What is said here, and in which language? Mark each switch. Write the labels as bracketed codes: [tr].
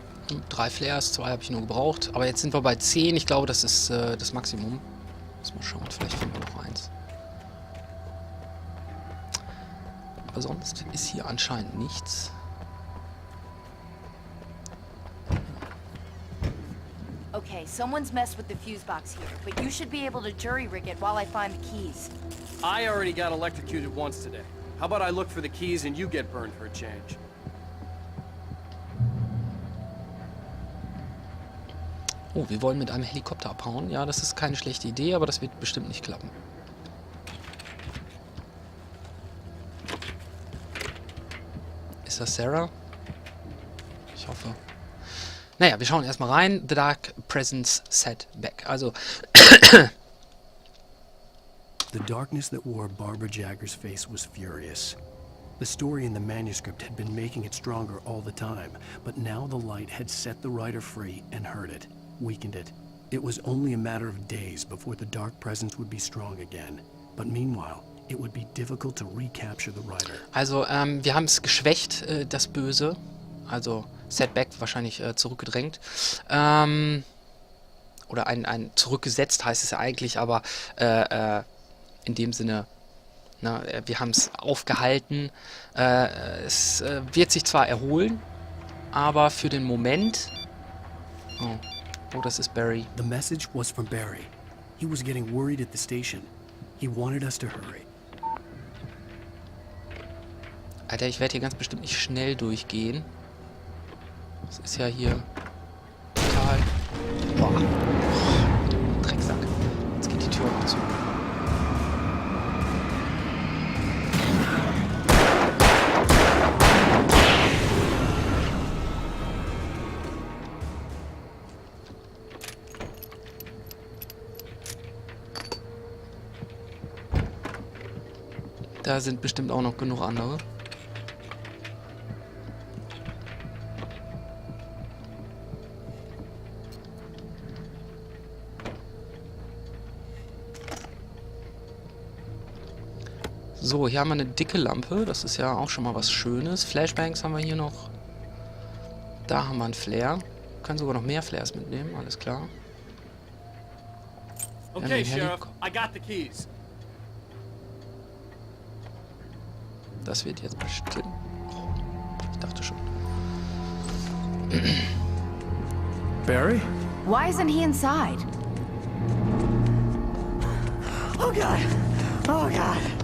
[de] Und 3 Flares, 2 habe ich nur gebraucht. Aber jetzt sind wir bei 10. Ich glaube, das ist das Maximum. Muss mal schauen, vielleicht finden wir noch eins. Aber sonst ist hier anscheinend nichts. [en] Okay, someone's messed with the fuse box here, but you should be able to jury-rig it while I find the keys. I already got electrocuted once today. How about I look for the keys and you get burned for a change? [de] Oh, wir wollen mit einem Helikopter abhauen. Ja, das ist keine schlechte Idee, aber das wird bestimmt nicht klappen. Ist das Sarah? Ich hoffe. Naja, wir schauen erstmal rein. [en] The Dark Presence Set Back. Also. The darkness that wore Barbara Jagger's face was furious. The story in the manuscript had been making it stronger all the time, but now the light had set the writer free and hurt it, weakened it. It was only a matter of days before the dark presence would be strong again. But meanwhile, it would be difficult to recapture the writer. [de] Also, wir haben es geschwächt, das Böse. Also, Setback wahrscheinlich zurückgedrängt. Oder ein zurückgesetzt heißt es ja eigentlich, aber in dem Sinne, na, wir haben es aufgehalten. Es wird sich zwar erholen, aber für den Moment... Oh, das ist Barry. [en] The message was from Barry. He was getting worried at the station. He He wanted us to hurry. [de] Alter, ich werde hier ganz bestimmt nicht schnell durchgehen. Das ist ja hier total... Boah. Drecksack. Jetzt geht die Tür noch zu. Da sind bestimmt auch noch genug andere. So, hier haben wir eine dicke Lampe. Das ist ja auch schon mal was Schönes. Flashbangs haben wir hier noch. Da haben wir einen Flare. Wir können sogar noch mehr Flares mitnehmen, alles klar. [en] Okay, Sheriff, I got the keys. [de] Das wird jetzt bestimmt... Oh, ich dachte schon. [en] Barry? Why isn't he inside? Oh God! Oh God!